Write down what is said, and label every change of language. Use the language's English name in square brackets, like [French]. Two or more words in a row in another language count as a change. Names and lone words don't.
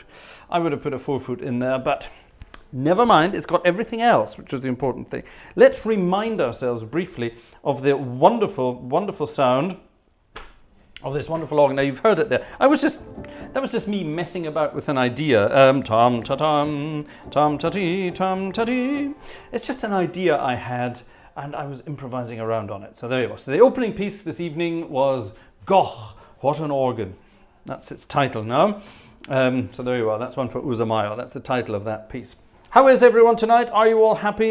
[English] I would have put a 4-foot in there, but never mind. It's got everything else, which is the important thing. Let's remind ourselves briefly of the wonderful, wonderful sound of this wonderful organ. Now you've heard it there. That was just me messing about with an idea. Tam ta tam, tam ta ti, tam ta ti. It's just an idea I had, and I was improvising around on it. So there you go. So the opening piece this evening was Goch. What an organ. That's its title now. So there you are. That's one for Uzamayo. That's the title of that piece. How is everyone tonight? Are you all happy?